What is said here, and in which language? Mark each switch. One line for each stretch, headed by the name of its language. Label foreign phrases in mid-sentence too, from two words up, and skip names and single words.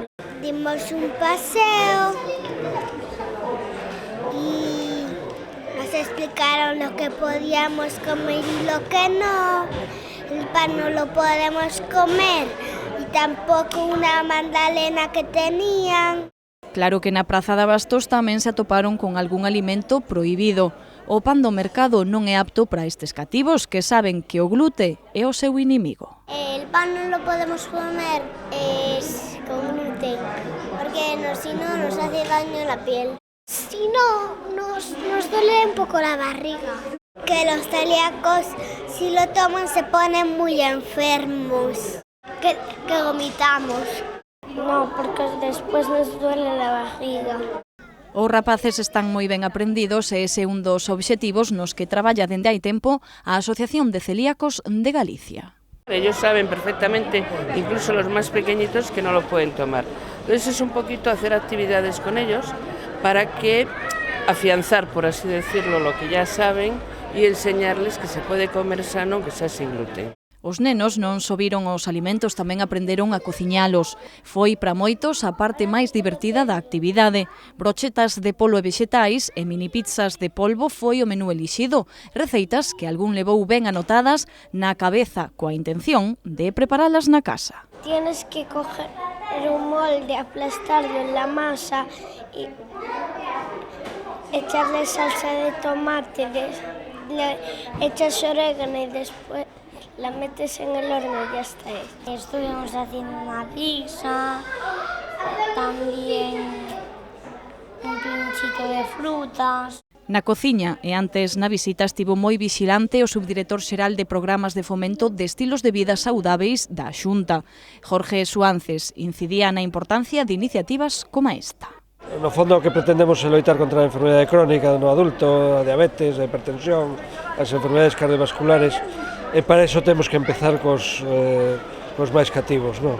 Spanish: Dimos un paseo y nos explicaron lo que podíamos comer y lo que no. El pan no lo podemos comer y tampoco una magdalena que tenían.
Galician: Claro que na Praza de Abastos tamén se atoparon con algún alimento prohibido. O pan do mercado non é apto para estes cativos que saben que o glute é o seu inimigo.
Spanish: El pan non lo podemos comer con gluten, porque si no nos hace daño la piel. Si no, nos duele un poco la barriga. Que los celíacos, si lo toman, se ponen muy enfermos, que vomitamos. No, porque después nos duele la barriga.
Galician: Os rapaces están moi ben aprendidos e ese é un dos obxectivos nos que traballa dende hai tempo a Asociación de Celíacos de Galicia.
Spanish: Ellos saben perfectamente, incluso los más pequeñitos, que no lo pueden tomar. Entonces es un poquito hacer actividades con ellos para que afianzar, por así decirlo, lo que ya saben e enseñarles que se pode comer sano, que sea sin gluten.
Galician: Os nenos non só viron os alimentos, tamén aprenderon a cociñalos. Foi para moitos a parte máis divertida da actividade. Brochetas de polo e vexetais e mini pizzas de polvo foi o menú elixido. Receitas que algún levou ben anotadas na cabeza, coa intención de preparalas na casa.
Spanish: Tienes que coger un molde, aplastarlo en la masa y echarle salsa de tomate, le echas orégano y después la metes en el horno y ya está hecho. Estuvimos haciendo una pizza, también un pinchito de frutas.
Galician: Na cociña e antes na visita estivo moi vigilante o subdirector xeral de Programas de Fomento de Estilos de Vida Saudáveis da Xunta. Jorge Suances incidía na importancia de iniciativas como esta. No fondo o que pretendemos é loitar contra a enfermidade crónica no adulto, a diabetes, a hipertensión, as enfermidades cardiovasculares, e para iso temos que empezar cos máis cativos, non?